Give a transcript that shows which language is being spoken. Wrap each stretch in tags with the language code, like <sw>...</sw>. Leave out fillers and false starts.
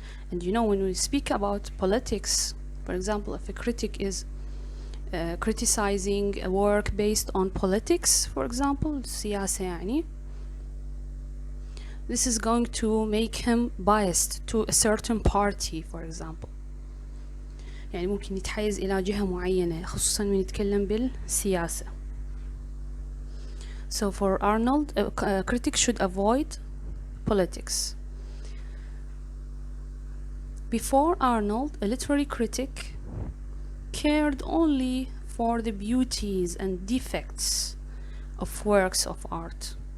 <en>And you know, when we speak about politics, for example, if a critic is criticizing a work based on politics, for example,</en> <ar>سياسة يعني,</ar> <en>this is going to make him biased to a certain party, for example.</en> <ar>يعني ممكن يتحيز إلى جهة معينة خصوصا من يتكلم بالسياسة.</ar> <en>So for Arnold, a critic should avoid politics. Before Arnold, a literary critic cared only for the beauties and defects of works of art.</en>